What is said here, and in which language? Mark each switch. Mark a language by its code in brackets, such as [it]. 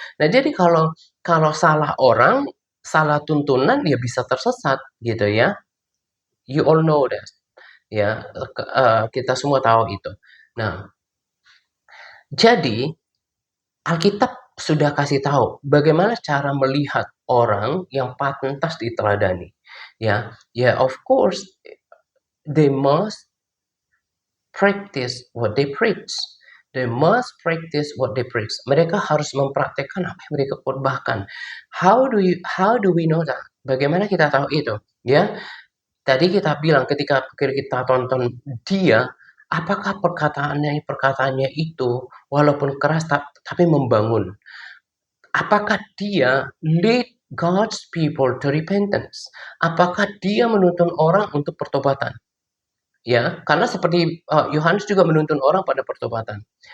[id] Nah, jadi kalau salah orang, salah tuntunan ya bisa tersesat gitu ya. [en] You all know that. [id] Ya, kita semua tahu itu. Nah, jadi Alkitab sudah kasih tahu bagaimana cara melihat orang yang pantas diteladani. [en] Ya, of course they must practice what they preach. They must practice what they preach. [id] Mereka harus mempraktekkan apa yang mereka khotbahkan. [en] How do we know that? [id] Bagaimana kita tahu itu? Ya, tadi kita bilang ketika kita tonton dia, apakah perkataannya itu walaupun keras tapi membangun? Apakah dia [en] lead God's people to repentance? [id] Apakah dia menuntun orang untuk pertobatan? Ya, karena seperti Yohanes juga menuntun orang pada pertobatan.